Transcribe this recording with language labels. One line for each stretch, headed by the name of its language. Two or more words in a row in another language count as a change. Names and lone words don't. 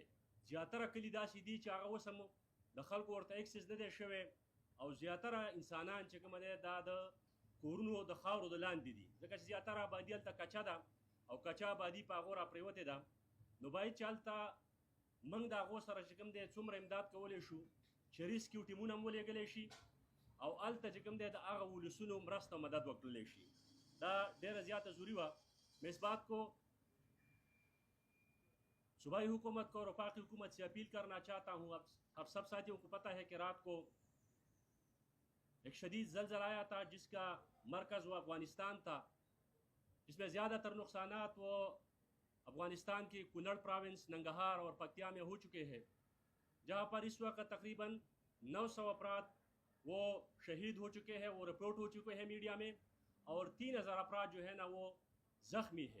Pashto: زیاتره کلي داسې دي چې هغه اوس هم د خلکو ورته اکسس نه دی شوی او زیاتره انسانان چې کومه دی دا د کورونو او د خاورو د لاندې دي ځکه چې زیاتره آبادي هلته کچه ده او کچه آبادي په هغو راپرېوتې ده. نو باید چې هلته موږ د هغو سره چې کوم دی څومره امداد کولی شو چې ریسکیو ټیمونه هم ولېږلی شي او هلته چې کوم دی د هغه ولسونو مرسته او مدد وکړلی شي. دا ډېره زیاته ضروري وه.
Urdu: میں اس بات کو صوبائی حکومت کو اور وفاقی حکومت سے اپیل کرنا چاہتا ہوں. اب سب ساتھیوں کو پتہ ہے کہ رات کو ایک شدید زلزلہ آیا تھا جس کا مرکز وہ افغانستان تھا جس میں زیادہ تر نقصانات وہ افغانستان کی کنڑ پراونس ننگہار اور پکتیا میں ہو چکے ہیں جہاں پر اس وقت تقریباً 900 افراد وہ شہید ہو چکے ہیں وہ رپورٹ ہو چکے ہیں میڈیا میں اور 3000 افراد جو ہے نا وہ زخمی ہے.